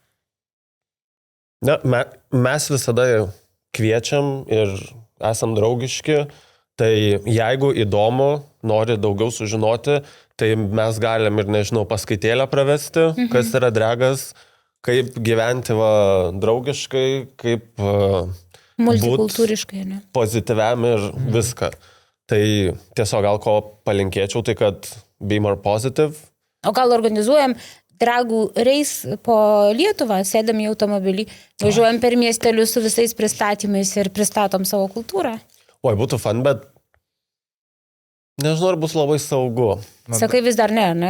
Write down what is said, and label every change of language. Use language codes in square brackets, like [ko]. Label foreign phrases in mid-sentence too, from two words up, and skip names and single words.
[lt] Ne, mes visada kviečiam ir esam draugiški, tai jeigu įdomu, nori daugiau sužinoti, tai mes galim ir, nežinau, paskaitėlę pravesti, kas yra dragas, kaip gyventi draugiškai, kaip multikultūriškai, ne? Pozityviam ir viską. Tai tiesiog gal ko palinkėčiau, tai kad [en] be more positive. [lt] O gal organizuojam dragų reis po Lietuvą, sėdam į automobilį, važiuojam per miestelius su visais pristatymais ir pristatom savo kultūrą? Oi, būtų fun, bet nežinau, ar bus labai saugu. Sakai, vis dar ne?